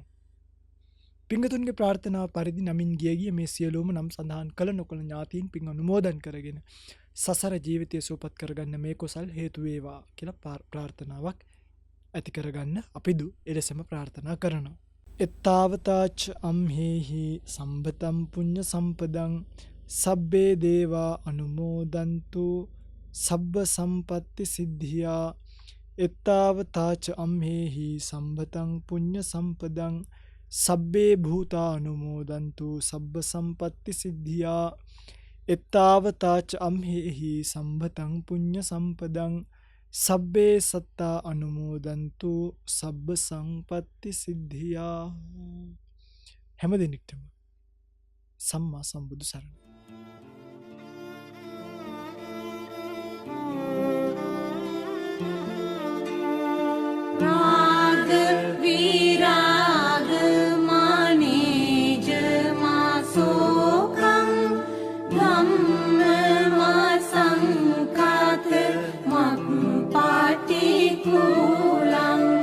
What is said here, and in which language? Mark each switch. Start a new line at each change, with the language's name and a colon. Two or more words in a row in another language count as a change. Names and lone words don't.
Sinhala: පින්ගතුන්ගේ ප්‍රාර්ථනාව පරිදි නමින් ගිය මේ සියලුම නම් සඳහන් කළ නොකළ ඥාතීන් පින් අනුමෝදන් කරගෙන සසර ජීවිතය සුවපත් කරගන්න මේ කුසල් හේතු වේවා කියලා ප්‍රාර්ථනාවක් ඇති කරගන්න අපිදු එලෙසම ප්‍රාර්ථනා කරනවා.
Pali: එත්තාවතාච අම්හෙහි සම්බතම් පුඤ්ඤ සම්පදං සබ්බේ දේවා අනුමෝදන්තු සබ්බ සම්පatti සිද්ධියා. එත්තාවතාච අම්හෙහි සම්බතං පුඤ්ඤ සම්පදං සබ්බේ භූතා අනුමෝදන්තු සබ්බ සම්පatti සිද්ධියා. එත්තාවතාච අම්හෙහි සම්බතං පුඤ්ඤ සම්පදං සබ්බේ සත්තා අනුමෝදන්තු සබ්බ සම්පatti සිද්ධියා.
Sinhala: හැම දිනෙකටම සම්මා සම්බුදු සරණයි.
Pali: राग विराग मानेज मासोकं धम्म मासंकात मक्पाटिकूलं